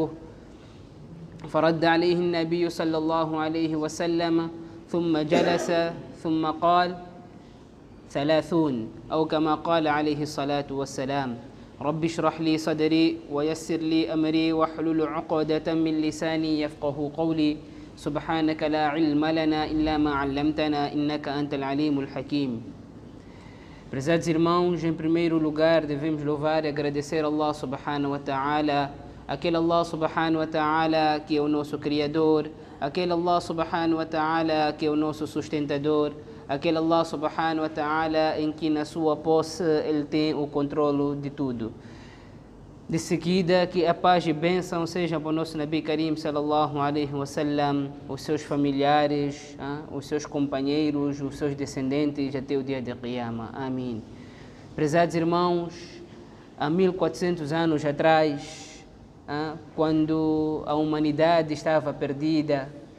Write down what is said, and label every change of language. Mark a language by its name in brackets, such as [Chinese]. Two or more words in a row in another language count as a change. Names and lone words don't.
[Arabic] فرد عليه النبي صلى الله عليه وسلم ثم جلس ثم قال: 30، أو كما قال عليه الصلاة والسلام: رب اشرح لي صدري ويسر لي أمري واحلل عقدة من لساني يفقه قولي. سبحانك لا علم لنا إلا ما علمتنا إنك أنت العليم الحكيم. [Portuguese] Prezados irmãos, em primeiro lugar devemos louvar e agradecer a [Arabic] الله سبحانه وتعالى, [Portuguese] aquele [Arabic] الله سبحانه وتعالى [Portuguese] que é o nosso Criador, aquele [Arabic] الله سبحانه وتعالى [Portuguese] que é o nosso sustentador, aquele [Arabic] الله سبحانه وتعالى [Portuguese] em que na sua posse ele tem o controle de tudo. De seguida, que a paz e bênção sejam para o nosso [Arabic] نبي كريم صلى الله عليه وسلم, [Portuguese] os seus familiares, os seus companheiros, os seus descendentes até o dia de Qiyama. Amém. Prezados irmãos, há 1400 anos atrás, quando a humanidade estava perdida,